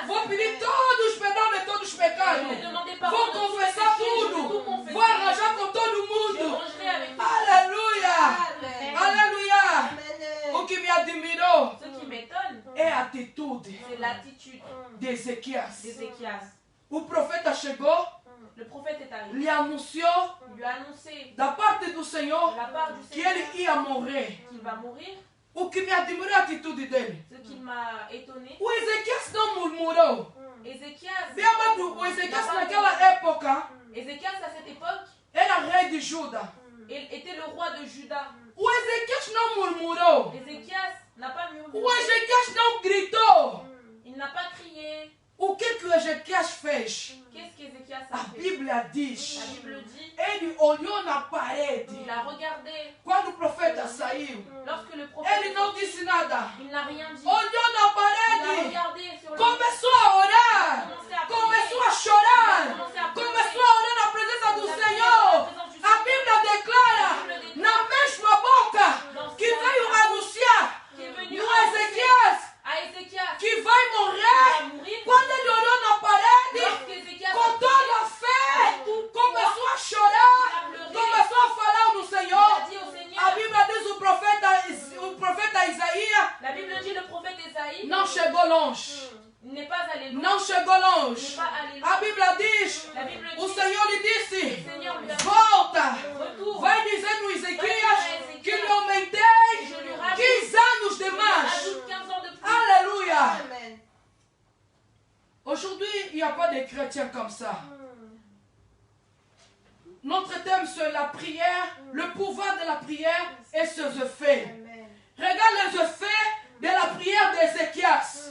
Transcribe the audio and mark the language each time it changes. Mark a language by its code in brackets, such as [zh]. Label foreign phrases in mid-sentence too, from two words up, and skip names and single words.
[pt] Vou pedir todos perdão de todos os [fr] Je [pt] pecados. [fr] vais demander pardon. [pt] Vou [fr] de tous mes [pt] confessar [fr] péchés, je vais tout [pt] tudo. [fr] confesser. [pt] Vou arranjar com todo [fr] Je [pt] mundo. [fr] mangerai avec toi. [pt] Aleluia. Aleluia. O que me admirou [fr] Ce qui m'étonne, [pt] é a atitude [fr] c'est l'attitude [pt] de Ezequias. [fr] d'Ézéchias. [pt] O profeta chegou, [fr] Le prophète est arrivé. [pt] lhe anunciou [fr] Il lui a annoncé [pt] da parte do [fr] de [pt] Senhor [fr] la part du [pt] que [fr] Seigneur [pt] ele ia morrer. [fr] qu'il va mourir. [pt] O que me admirou é a atitude dele. [fr] Ce qui m'a étonné, [pt] O Ezequias não murmurou. [fr] Ézéchias, [pt] O Ezequias naquela época [fr] Ézéchias à cette époque, [pt] era rei de Judá. [fr] il était le roi de Juda. [pt] O Ezequias não murmurou. [fr] Ézéchias n'a pas murmuré. [pt] O Ezequias não gritou. [fr] Il n'a pas crié. [pt] O que o Ezequias fez? [fr] Qu'est-ce qu'Ézéchias [pt] A [fr] a fait? [pt] Bíblia diz. [fr] La Bible dit, [pt] Ele olhou na parede. [fr] il a regardé. [pt] Quando o profeta saiu, [fr] Lorsque le [pt] ele [fr] prophète, [pt] não disse nada. [fr] il n'a rien dit. [pt] Olhou na [fr] Il a [pt] parede. [fr] regardé sur le [pt] Começou a orar. [fr] commencé à [pt] Começou [fr] prier. [pt] a chorar. [fr] Commencé à [pt] Começou a orar na presença do Senhor. A Bíblia declara na mesma boca que veio anunciar [fr] Qui est venu [pt] no Ezequias [fr] à Ézéchias [pt] que vai [fr] qui [pt] morrer. [fr] va mourir. [pt] Quando ele olhou na parede, [fr] Lorsque Ézéchias [pt] com toda a fé, começou a chorar, começou a falar no [fr] a [pt] Senhor. [fr] dit au [pt] A [fr] Seigneur, [pt] Bíblia diz o profeta Isaías [fr] la Bible dit le prophète Esaïe [pt] não chegou longe. [fr] n'est pas allé loin. [pt] Não chegou [fr] N'est [pt] longe. [fr] pas allé loin. [pt] A Bíblia diz, [fr] La Bible [pt] o [fr] dit, [pt] Senhor lhe [fr] le [pt] disse, [fr] Seigneur lui a dit, [pt] volta. [fr] retourne. [pt] Vai dizer no Ezequias que lhe aumentei 15 anos de mais. [fr] Ajoute 15 ans de plus. Alléluia. Aujourd'hui, il n'y a pas de chrétiens comme ça. Notre thème c'est la prière, le pouvoir de la prière et ses effets. Regarde les effets de la prière d'Ézéchias.